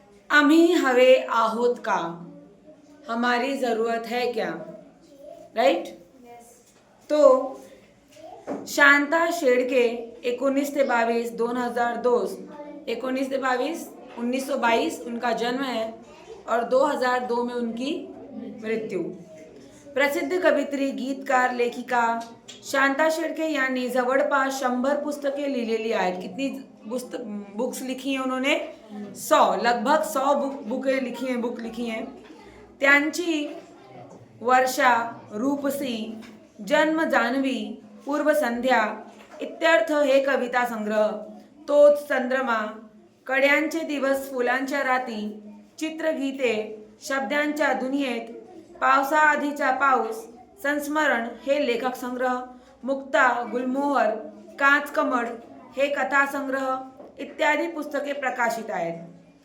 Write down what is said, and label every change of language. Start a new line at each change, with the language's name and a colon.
Marathi: आम्ही हवे आहोत का,
Hindi: हमारी ज़रूरत है क्या, राइट? तो शांता शेडके 19 ते 22 2002 19 ते 22 1922 उनका जन्म है और 2002 में उनकी मृत्यु।
Marathi: प्रसिद्ध कवित्री, गीतकार, लेखिका शांता शेडके यांनी जवळपास 100 पुस्तके लिहिलेली आहेत।
Hindi: कितनी बुक्स लिखी हैं उन्होंने? 100, लगभग 100 बुक लिखी हैं।
Marathi: त्यांची वर्षा, रूपसी, जन्म जान्हवी, पूर्व संध्या इत्यर्थ हे कविता संग्रह, तोच चंद्रमा, कड्यांचे दिवस, फुलांच्या राती, चित्रगीते, शब्दांच्या दुनियेत, पावसाआधीचा पाऊस, संस्मरण हे लेखक संग्रह, मुक्ता, गुलमोहर, काच कमळ हे कथासंग्रह इत्यादी पुस्तके प्रकाशित आहेत।